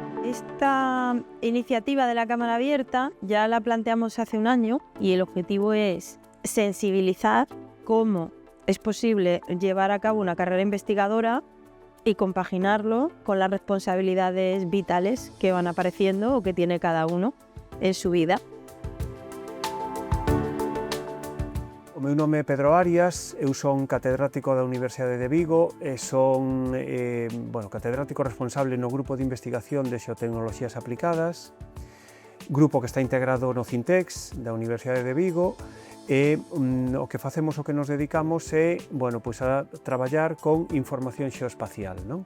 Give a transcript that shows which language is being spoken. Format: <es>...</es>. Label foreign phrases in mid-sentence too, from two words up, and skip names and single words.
<es>Esta iniciativa de la Cámara Abierta ya la planteamos hace un año y el objetivo es sensibilizar cómo es posible llevar a cabo una carrera investigadora y compaginarlo con las responsabilidades vitales que van apareciendo o que tiene cada uno en su vida.</es> <gl>O meu nome é Pedro Arias, eu son catedrático da Universidade de Vigo e son catedrático responsable no grupo de investigación de xeotecnoloxías aplicadas, grupo que está integrado no Cintex da Universidade de Vigo e o que facemos, o que nos dedicamos é a traballar con información xeoespacial, non?</gl>